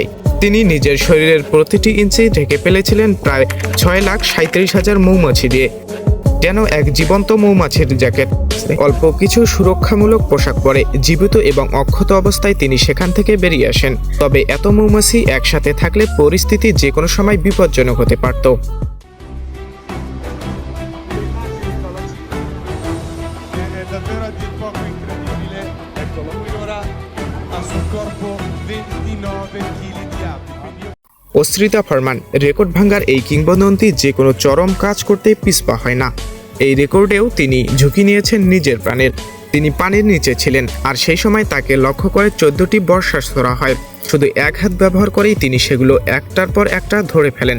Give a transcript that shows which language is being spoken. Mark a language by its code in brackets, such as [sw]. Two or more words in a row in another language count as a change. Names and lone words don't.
[bn] তিনি নিজের শরীরের প্রতিটি ইঞ্চি ঢেকে ফেলেছিলেন প্রায় 6,37,000 মৌমাছি দিয়ে, যেন এক জীবন্ত মৌমাছির জ্যাকেট। অল্প কিছু সুরক্ষামূলক পোশাক পরে জীবিত এবং অক্ষত অবস্থায় তিনি সেখান থেকে বেরিয়ে আসেন। তবে এত মৌমাছি একসাথে থাকলে পরিস্থিতি যে কোনো সময় বিপজ্জনক হতে পারত। [it] Davvero a dir poco incredibile, eccolo qui ora ha sul corpo 29 kg di abiti. [bn] অস্ত্রিতা ফারমান, রেকর্ড ভাঙার এই কিংবদন্তি যে কোনো চরম কাজ করতে পিছপা হয় না। এই রেকর্ডেও তিনি ঝুঁকি নিয়েছেন নিজের প্রাণের। তিনি পানির নিচে ছিলেন, আর সেই সময় তাকে লক্ষ্য করে 14টি বর্ষা ছোড়া হয়। শুধু এক হাত ব্যবহার করেই তিনি সেগুলো একটার পর একটা ধরে ফেলেন।